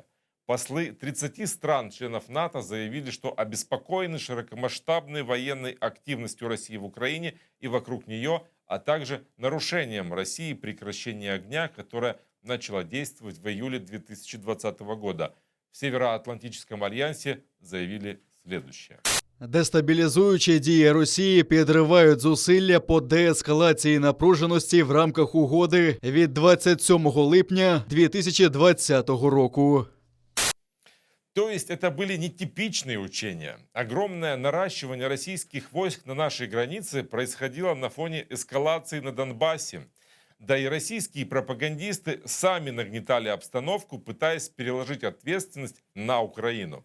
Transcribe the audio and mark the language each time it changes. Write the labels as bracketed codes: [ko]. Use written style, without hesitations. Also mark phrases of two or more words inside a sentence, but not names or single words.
[ru] Послы 30 стран-членов НАТО заявили, что обеспокоены широкомасштабной военной активностью России в Украине и вокруг нее, а также нарушением России прекращения огня, которое начало действовать в июле 2020 года. В Североатлантическом альянсе заявили следующее. [uk] Дестабілізуючі дії Росії підривають зусилля по деескалації напруженості в рамках угоди від 27 липня 2020 року. [ru] То есть это были нетипичные учения. Огромное наращивание российских войск на нашей границе происходило на фоне эскалации на Донбассе. Да и российские пропагандисты сами нагнетали обстановку, пытаясь переложить ответственность на Украину.